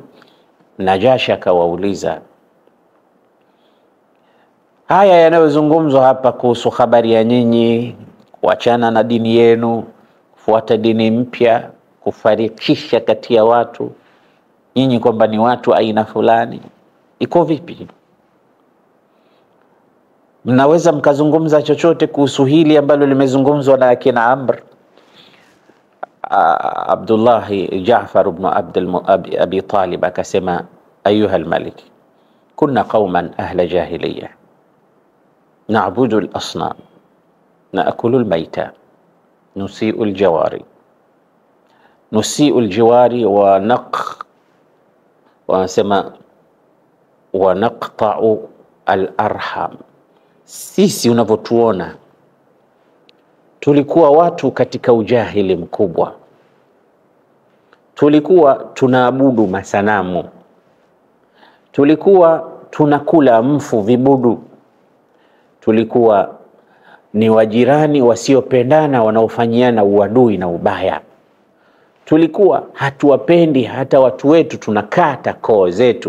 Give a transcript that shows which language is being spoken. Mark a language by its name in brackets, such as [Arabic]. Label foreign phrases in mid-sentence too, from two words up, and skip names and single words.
[Swahili] Najashi akawauliza, haya yanayozungumzwa hapa kuhusu habari ya nyinyi kuachana na dini yenu, kufuata dini mpya, kufarikisha kati ya watu, nyinyi kwamba ni watu aina fulani, iko vipi? Mnaweza mkazungumza chochote kuhusu hili ambalo limezungumzwa na akina Amr? Abdullah Jaafar ibn Abi Talib akasema, [Arabic] أيها الملك, كنا قوما أهل جاهلية نعبد الأصنام نأكل الميتة نسيء الجوار wanasema ونقطع الأرحام. [Swahili] Sisi unavyotuona tulikuwa watu katika ujahili mkubwa, tulikuwa tunaabudu masanamu, tulikuwa tunakula mfu vibudu, tulikuwa ni wajirani wasiopendana wanaofanyiana uadui na ubaya, tulikuwa hatuwapendi hata watu wetu, tunakata koo zetu.